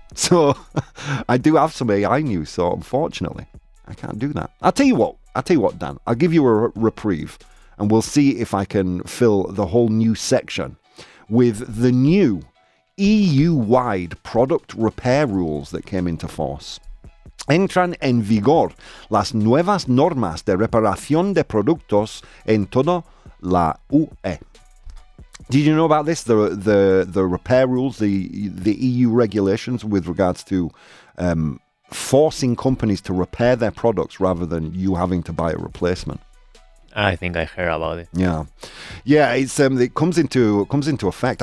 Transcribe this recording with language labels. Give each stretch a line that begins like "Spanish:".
English: So I do have some AI news, so unfortunately, I can't do that. I'll tell you what, Dan. I'll give you a reprieve, and we'll see if I can fill the whole new section with the new EU-wide product repair rules that came into force.
Spanish: Entran en vigor las nuevas normas de reparación de productos en toda la UE.
English: Did you know about this? The repair rules, the EU regulations with regards to forcing companies to repair their products rather than you having to buy a replacement. I think I heard about it. Yeah, it's it comes into effect.